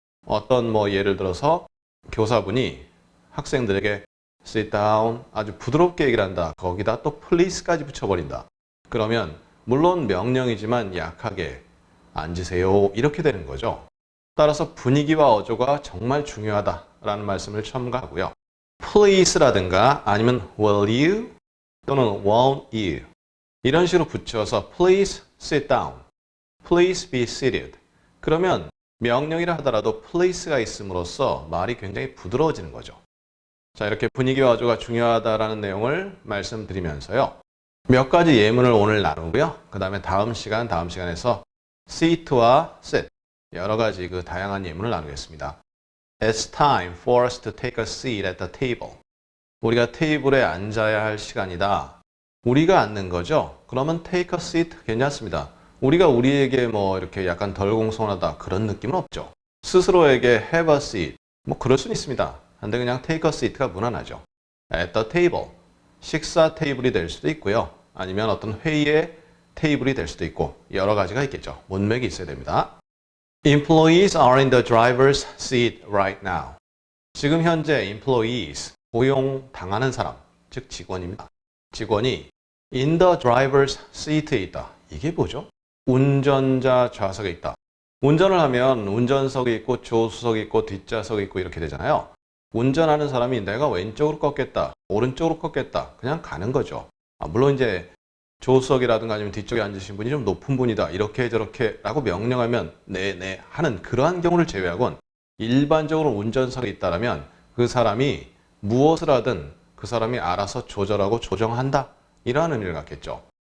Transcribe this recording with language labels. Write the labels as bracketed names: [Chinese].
[Korean] 어떤 예를 들어서 교사분이 학생들에게 [English] sit down [Korean] 아주 부드럽게 얘기를 한다. 거기다 또 please까지 붙여버린다. 그러면 물론 명령이지만 약하게 앉으세요. 이렇게 되는 거죠. 따라서 분위기와 어조가 정말 중요하다라는 말씀을 첨가하고요. please라든가 아니면 [English] will you [Korean] 또는 [English] won't you [Korean] 이런 식으로 붙여서 [English] please sit down, please be seated. [Korean] 그러면 명령이라 하더라도 please가 있음으로써 말이 굉장히 부드러워지는 거죠. 자, 이렇게 분위기와 어조가 중요하다라는 내용을 말씀드리면서요. 몇 가지 예문을 오늘 나누고요. 그 다음에 다음 시간에서 sit와 sit 여러 가지 그 다양한 예문을 나누겠습니다. [English] It's time for us to take a seat at the table. [Korean] 우리가 테이블에 앉아야 할 시간이다. 우리가 앉는 거죠. 그러면 [English] take a seat [Korean] 괜찮습니다. 우리가 우리에게 이렇게 약간 덜 공손하다 그런 느낌은 없죠. 스스로에게 [English] have a seat [Korean] 그럴 수는 있습니다. 근데 그냥 [English] take a seat [Korean] 가 무난하죠. [English] At the table, [Korean] 식사 테이블이 될 수도 있고요. 아니면 어떤 회의의 테이블이 될 수도 있고 여러 가지가 있겠죠. 문맥이 있어야 됩니다. [English] Employees are in the driver's seat right now. [Korean] 지금 현재 employees, 고용당하는 사람, 즉 직원입니다. 직원이 [English] in the driver's seat [Korean] 에 있다. 이게 뭐죠? 운전자 좌석에 있다. 운전을 하면 운전석이 있고 조수석이 있고 뒷좌석이 있고 이렇게 되잖아요. 운전하는 사람이 내가 왼쪽으로 꺾겠다, 오른쪽으로 꺾겠다 그냥 가는 거죠. 물론 이제 조수석이라든가 아니면 뒤쪽에 앉으신 분이 좀 높은 분이다. 이렇게 저렇게 라고 명령하면 네 하는 그러한 경우를 제외하고는 일반적으로 운전석에 있다라면 그 사람이 무엇을 하든 그 사람이 알아서 조절하고 조정한다. 이러한 의미를 갖겠죠.